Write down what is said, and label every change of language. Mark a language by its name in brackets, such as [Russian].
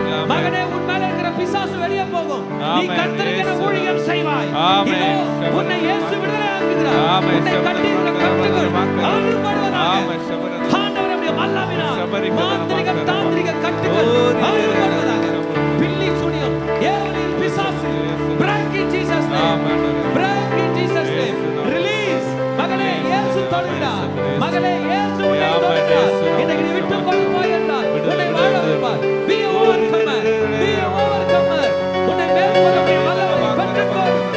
[Tamil] மகனே, உன் மேல இருக்கிற பிசாசு வெளியே போகும். நீ கர்த்தருக்கு ஊழியம் செய்வாய். உன்னை இயேசு விடுதலையாக்குகிறார். உன்னை கட்டியிருக்கிற கட்டுகள் அறுபடுவதாக. ஆண்டவருடைய வல்லமையினால் மாந்திரிக தாந்திரிக கட்டுகள் அறுபடுவதாக. பில்லி சூனியம், ஏவலின் பிசாசு, [English] break in Jesus name, break in Jesus name, release. [Tamil] மகனே, இயேசு தொடுகிறார். மகனே, இயேசு உன்னை தொடுகிறார். இன்னைக்கு நீ விட்டு கொண்டு போய் என்றால் உன்னை வாழ வைப்பார். [English] be a overcomer, be a overcomer. [Tamil] உன்னை மேற்கொள்ளக்கூடிய வல்லமை பெற்றுக்கொள்.